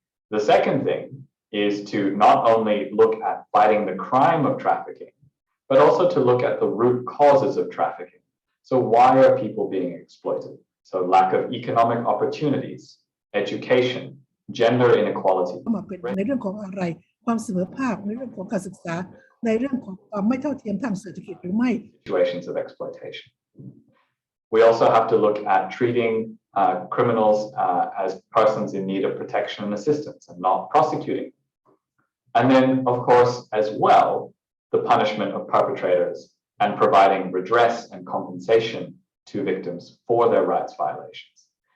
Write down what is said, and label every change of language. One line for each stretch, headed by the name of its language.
English: The second thing is to not only look at fighting the crime of trafficking, but also to look at the root causes of trafficking. So why are people being exploited? So lack of economic opportunities, education, gender inequality.
Thai: มาเป็นในเรื่องของอะไรความเสมอภาคในเรื่องของการศึกษาในเรื่องของความไม่เท่าเทียมทางเศรษฐกิจหรือไม่
English: Situations of exploitation. We also have to look at treating criminals as persons in need of protection and assistance and not prosecuting. And then, of course, as well, the punishment of perpetrators and providing redress and compensation to victims for their rights violations.